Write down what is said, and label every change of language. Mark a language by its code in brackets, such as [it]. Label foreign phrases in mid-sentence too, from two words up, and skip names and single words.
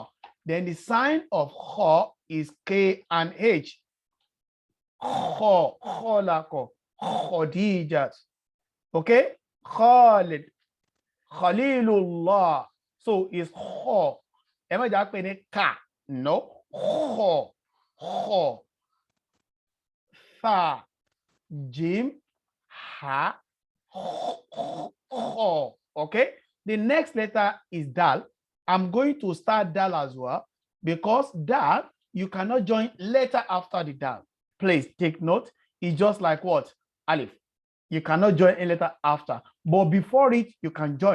[en] Then the sign of Kho is K and H. Kho, Kholaqo, Khadijat. Okay? Khalid, Khalilullah. So it's Kho. Am I just saying Ka? No. Kho. Tha. Jim. Ha. Kho. Okay? The next letter is Dal. I'm going to start Dal as well, because Dal, you cannot join letter after the Dal. Please take note. It's just like what? Alif. You cannot join a letter after, but before it, you can join.